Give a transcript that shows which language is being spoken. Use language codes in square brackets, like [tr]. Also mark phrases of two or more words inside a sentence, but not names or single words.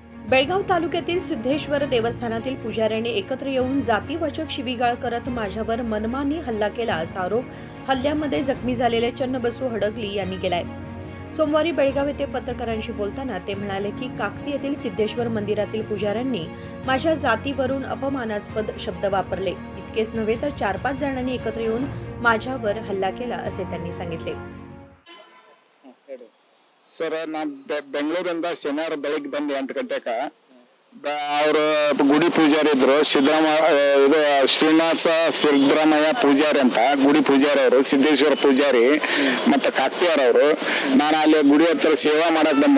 [mr] बेळगाव तालुक्यातील सिद्धेश्वर देवस्थानातील पुजाऱ्यांनी एकत्र येऊन जातीवाचक शिवीगाळ करत माझ्यावर मनमानी हल्ला केला असा आरोप हल्ल्यामध्ये जखमी झालेले चन्नबसू हडगली यांनी केलाय। सोमवारी बेळगाव येथे पत्रकारांशी बोलताना ते म्हणाले की काकती येथील सिद्धेश्वर मंदिरातील पुजाऱ्यांनी माझ्या जातीवरून अपमानास्पद शब्द वापरले। इतकेच नव्हे तर 4-5 जणांनी एकत्र येऊन माझ्यावर हल्ला केला असे त्यांनी सांगितले। [kn] ಸರ್ ನಾನು ಬೆಂಗಳೂರಿಂದ ಶನಿವಾರ ಬೆಳಗ್ಗೆ ಬಂದು 8 ಗಂಟೆಗೆ ಅವರು ಗುಡಿ ಪೂಜಾರಿ ಇದ್ರು ಇದು ಶ್ರೀನಿವಾಸ ಸಿದ್ದರಾಮಯ್ಯ ಪೂಜಾರಿ ಅಂತ ಗುಡಿ ಪೂಜಾರಿ ಅವರು ಸಿದ್ದೇಶ್ವರ ಪೂಜಾರಿ ಮತ್ತು ಕಾಕ್ತಿಯವರವರು ನಾನು ಅಲ್ಲಿ ಗುಡಿ ಹತ್ರ ಸೇವಾ ಮಾಡಕ್ ಬಂದೆ।